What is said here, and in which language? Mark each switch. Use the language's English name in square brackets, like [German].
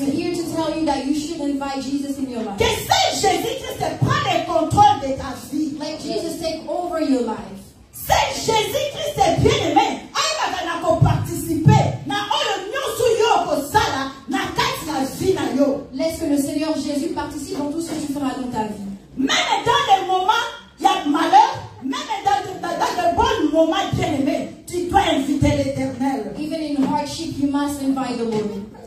[English] I'm here to tell you that you should invite Jesus in your life. [French] Que si Jésus-Christ prend le contrôle de ta vie. [English] Let Jesus take over your life. [French] Si Jésus-Christ est bien aimé, il va participer [Lingala] na oyo nyonso yo kosala na kati na vie na yo. [French] Laisse que le Seigneur Jésus participe dans tout ce que tu feras dans ta vie. Même dans les moments il y a malheur, même dans de bons moments bien aimés, tu dois inviter l'Éternel. [English] Even in hardship, you must invite the Lord.